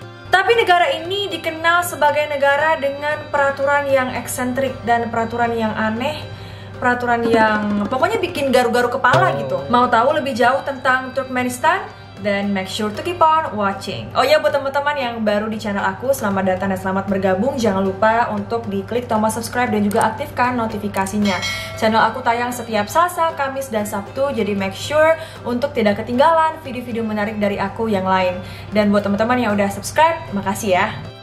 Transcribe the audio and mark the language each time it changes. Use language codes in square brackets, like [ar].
[id] Tapi negara ini dikenal sebagai negara dengan peraturan yang eksentrik dan peraturan yang aneh, peraturan yang pokoknya bikin garu-garu kepala gitu. Mau tahu lebih jauh tentang Turkmenistan? [en] Then make sure to keep on watching. [id] Oh ya, buat teman-teman yang baru di channel aku, selamat datang dan selamat bergabung. Jangan lupa untuk diklik tombol subscribe dan juga aktifkan notifikasinya. Channel aku tayang setiap Selasa, Kamis, dan Sabtu, jadi make sure untuk tidak ketinggalan video-video menarik dari aku yang lain. Dan buat teman-teman yang udah subscribe, makasih ya.